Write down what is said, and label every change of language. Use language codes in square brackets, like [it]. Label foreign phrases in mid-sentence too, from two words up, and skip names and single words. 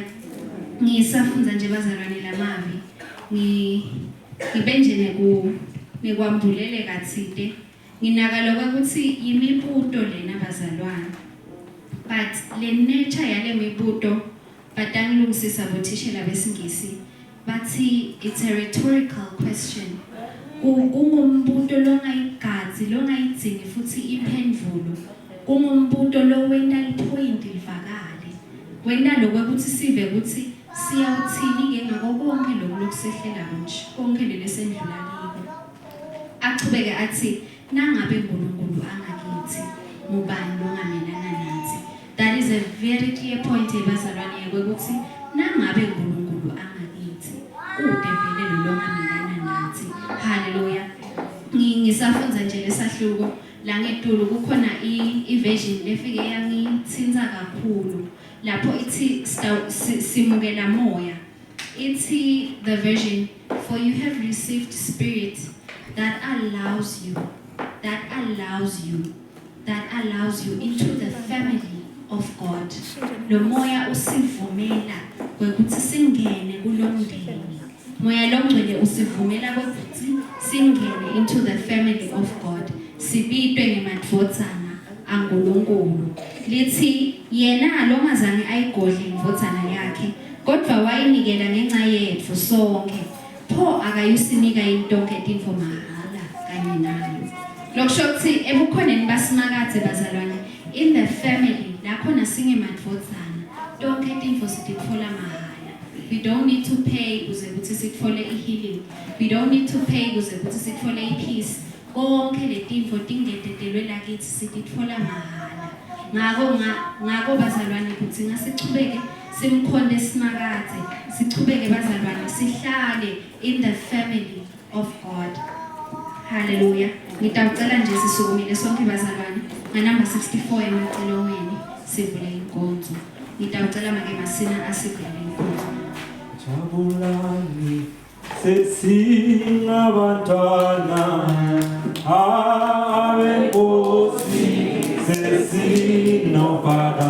[ss] Ngisafunza nje bazalwane lamavi. Ngibenje nekwambulele kathide. Nginaka lokho ukuthi yimibuto lena bazalwane. But le nature yale mibuto batangilungisisa bothishela besingisi bathi [en] it's a rhetorical question. [ss] Kungumbuto longayigadzi longayidzingi futhi imphendvulo. Kungumbuto lo wenda lipoint livakale. Wenda lokuthi sive ukuthi siyawuthini ke ngako konke lokusehlela nje konke lelesendlula libe. Achubeke athi nangabe uNkulunkulu angakithi ngubani lo ngamelana nathi. [en] That is a very clear point [ss] ebazalwane ukuthi nangabe uNkulunkulu angakithi ude vele lo ngamelana nathi. Haleluya. Ngisafunza nje lesahluko la ngetulu kukhona i-version lefike yangithinta kakhulu lapho ithi simukela moya. [en] Ithi the version, for you have received spirit that allows you into the family of God. [ss] Lo moya usivumela ukuthi singene kulomndeni. Moya longcwele usivumela ukuthi singene [en] into the family of God. [ss] Sibitwe ngemadvodzana aNkulunkulu. Lithi yena lo ngazange ayigodle imvodzana yakhe, kodwa wayinikela ngenxa yethu sonke. Pho akayusinika intonke tinfo mahala kanye nayo. Lokusho ukuthi ebukhoneni basimakathe bazalwane [en] in the family [ss] lakhona singemadvodzana tonke tinfo sititfola mahala. [en] We don't need to pay [ss] kuze ukuthi sitfole [en] healing. We don't need to pay [ss] kuze ukuthi sitfole [en] peace. [ss] Konke letinfo tingetetelwe lakithi sititfola mahala. Ngako bazalwane kuthi ngasichubeke simkhonde simakathe, sichubeke bazalwane sihlale [en] in the family of God. [ss] Hallelujah. Ngitawucela nje sisukumile sonke bazalwane nganamba 64 emacelongweni sivule inkonzo. Ngitawucela make masina asivule inkonzo. Jabulani sesingabantwana abenkosi sesinobaba.